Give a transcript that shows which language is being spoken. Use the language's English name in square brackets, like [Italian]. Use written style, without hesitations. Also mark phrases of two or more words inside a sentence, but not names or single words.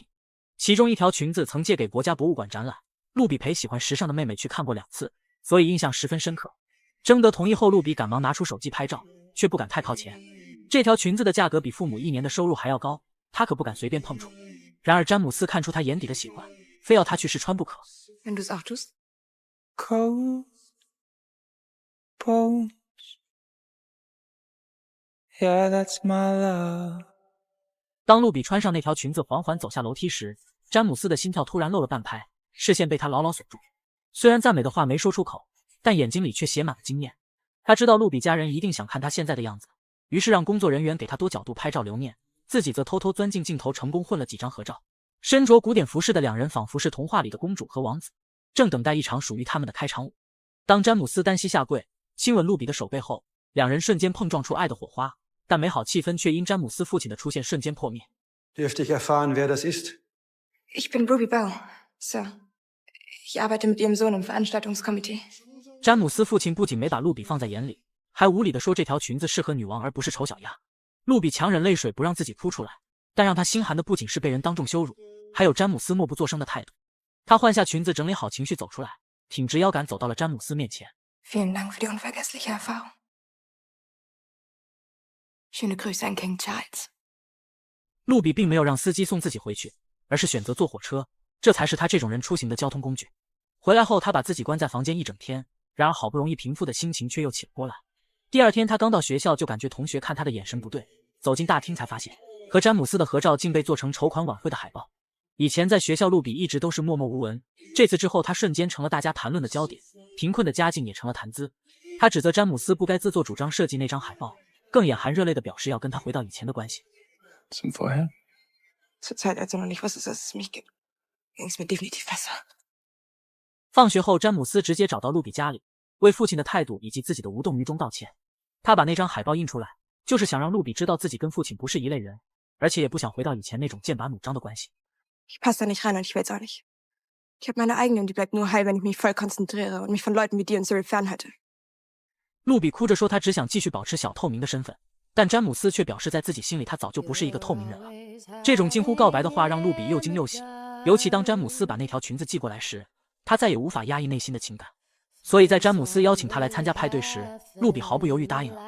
[Chinese] 其中一条裙子曾借给国家博物馆展览，露比陪喜欢时尚的妹妹去看过2次，所以印象十分深刻。征得同意后，露比赶忙拿出手机拍照，却不敢太靠前。这条裙子的价格比父母1年的收入还要高，他可不敢随便碰触。然而詹姆斯看出他眼底的喜欢，非要他去试穿不可。 [German] Wenn du es auch tust? [English] Cold bones. Yeah, that's my love. [Chinese] 当露比穿上那条裙子缓缓走下楼梯时，詹姆斯的心跳突然漏了半拍，视线被他牢牢锁住。虽然赞美的话没说出口，但眼睛里却写满了惊艳。他知道露比家人一定想看他现在的样子，于是让工作人员给他多角度拍照留念，自己则偷偷钻进镜头，成功混了几张合照。身着古典服饰的2人仿佛是童话里的公主和王子，正等待一场属于他们的开场舞。当詹姆斯单膝下跪亲吻露比的手背后，2人瞬间碰撞出爱的火花，但美好气氛却因詹姆斯父亲的出现瞬间破灭。 [German] Dürfte ich erfahren, wer das ist? Ich bin Ruby Bell, Sir. Ich arbeite mit Ihrem Sohn im Veranstaltungskomitee. [Chinese] 詹姆斯父亲不仅没把露比放在眼里，还无理地说这条裙子适合女王而不是丑小鸭。露比强忍泪水不让自己哭出来，但让她心寒的不仅是被人当众羞辱，还有詹姆斯默不作声的态度。她换下裙子，整理好情绪走出来，挺直腰杆走到了詹姆斯面前。 [German] Vielen Dank für die unvergessliche Erfahrung. Schöne Grüße an King Charles. [Chinese] 露比并没有让司机送自己回去，而是选择坐火车，这才是他这种人出行的交通工具。回来后，他把自己关在房间一整天，然而好不容易平复的心情却又起了波澜。第二天，他刚到学校就感觉同学看他的眼神不对，走进大厅才发现和詹姆斯的合照竟被做成筹款晚会的海报。以前在学校，露比一直都是默默无闻，这次之后，他瞬间成了大家谈论的焦点，贫困的家境也成了谈资。他指责詹姆斯不该自作主张设计那张海报，更眼含热泪地表示要跟他回到以前的关系。 [German] Zum Vorher? Zur Zeit, als du noch nicht wusstest, dass es mich gibt, ging es mir definitiv besser. [Chinese] 放学后，詹姆斯直接找到露比家里，为父亲的态度以及自己的无动于衷道歉。他把那张海报印出来，就是想让露比知道自己跟父亲不是一类人，而且也不想回到以前那种剑拔弩张的关系。 [German] Ich passe da nicht rein und ich will's auch nicht. Ich habe meine eigene und die bleibt nur heil, wenn ich mich voll konzentriere und mich von Leuten wie dir und Cyril fernhalte. [Chinese] 露比哭着说，他只想继续保持小透明的身份，但詹姆斯却表示在自己心里他早就不是一个透明人了。这种近乎告白的话让露比又惊又喜，尤其当詹姆斯把那条裙子寄过来时，他再也无法压抑内心的情感。所以在詹姆斯邀请他来参加派对时，露比毫不犹豫答应了。